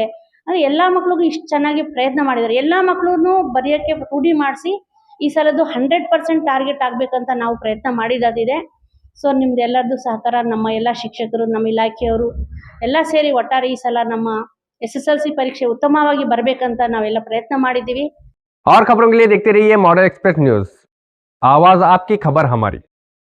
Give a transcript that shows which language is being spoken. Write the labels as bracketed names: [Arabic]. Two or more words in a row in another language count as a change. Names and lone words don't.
[Kannada] ಅಂದರೆ ಎಲ್ಲ ಮಕ್ಳಿಗೂ ಇಷ್ಟು ಚೆನ್ನಾಗಿ ಪ್ರಯತ್ನ ಮಾಡಿದ್ದಾರೆ. ಎಲ್ಲ ಮಕ್ಕಳೂ ಬರೆಯೋಕ್ಕೆ ರೂಢಿ ಮಾಡಿಸಿ ಈ ಸಲದ್ದು 100% ಟಾರ್ಗೆಟ್ ಆಗಬೇಕಂತ ನಾವು ಪ್ರಯತ್ನ ಮಾಡಿರೋದಿದೆ. ಸೊ ನಿಮ್ದು ಎಲ್ಲರದ್ದು ಸಹಕಾರ, ನಮ್ಮ ಎಲ್ಲ ಶಿಕ್ಷಕರು, ನಮ್ಮ ಇಲಾಖೆಯವರು ಎಲ್ಲ ಸೇರಿ ಒಟ್ಟಾರೆ ಈ ಸಲ ನಮ್ಮ SSLC ಪರೀಕ್ಷೆ ಉತ್ತಮವಾಗಿ ಬರಬೇಕಂತ ನಾವೆಲ್ಲ ಪ್ರಯತ್ನ ಮಾಡಿದ್ದೀವಿ. [Hindi] और खबरों के लिए देखते रहिए मॉडल एक्सप्रेस न्यूज़। आवाज़ आपकी, खबर हमारी।